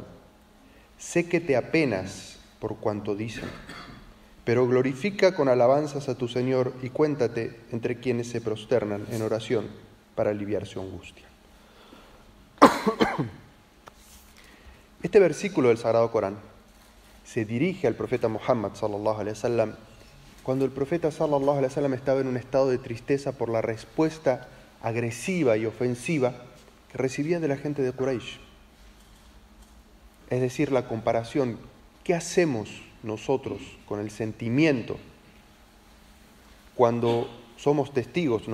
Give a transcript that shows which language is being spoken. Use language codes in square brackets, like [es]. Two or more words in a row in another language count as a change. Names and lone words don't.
[es] Sé que te apenas por cuanto dicen, pero glorifica con alabanzas a tu Señor y cuéntate entre quienes se prosternan en oración para aliviar su angustia. Este versículo del Sagrado Corán se dirige al profeta Muhammad [ar] صلى الله عليه وسلم [es] cuando el profeta [ar] صلى الله عليه وسلم [es] estaba en un estado de tristeza por la respuesta agresiva y ofensiva que recibía de la gente de Quraysh. Es decir, la comparación, ¿qué hacemos nosotros con el sentimiento cuando somos testigos?